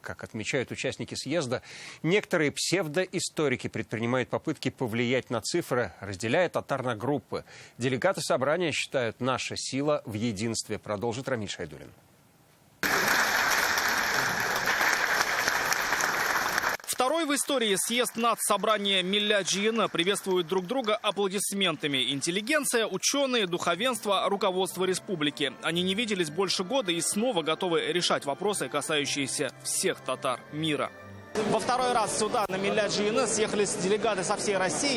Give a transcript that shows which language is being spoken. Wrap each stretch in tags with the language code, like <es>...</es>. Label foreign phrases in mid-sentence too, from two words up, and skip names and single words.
<ru>Как отмечают участники съезда, некоторые псевдоисторики предпринимают попытки повлиять на цифры, разделяя татар на группы. Делегаты собрания считают, наша сила в единстве. Продолжит Рамиль Шайдуллин. Второй в истории съезд нацсобрания Милләт жиыны приветствуют друг друга аплодисментами. Интеллигенция, ученые, духовенство, руководство республики. Они не виделись больше года и снова готовы решать вопросы, касающиеся всех татар мира. Во второй раз сюда, на Милләт жиыны, съехались делегаты со всей России.</ru>